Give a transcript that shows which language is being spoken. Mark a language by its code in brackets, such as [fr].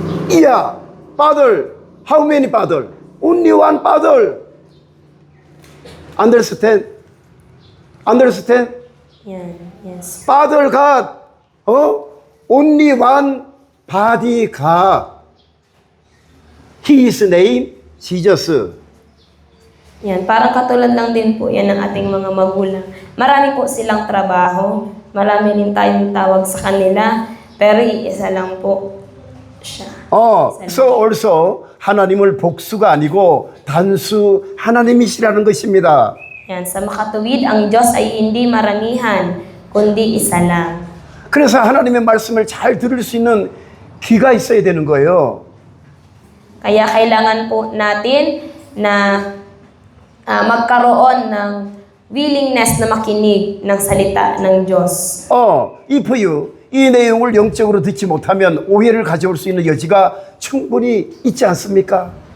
[en] Yeah, father, how many father? Only one father. Understand? Understand? Yan, yes. Father God, only one body God. His name, Jesus. [tl] Yan, parang katulad lang din po yan ng ating mga magulang. Marami po silang trabaho, marami rin tayong tawag sa kanila, pero iisa lang po siya. [en] So also [ko] 하나님을 복수가 아니고 단수 하나님이시라는 것입니다. [tl] Yan, sa makatuwid, ang Diyos ay hindi maramihan, kundi isa lang. [ko] 그래서 하나님의 말씀을 잘 들을 수 있는 귀가 있어야 되는 거예요. [tl] Kaya kailangan po natin na magkaroon ng willingness na makinig ng salita ng Diyos. [en] If you [ko] 이 내용을 영적으로 듣지 못하면 오해를 가져올 수 있는 여지가 충분히 있지 않습니까?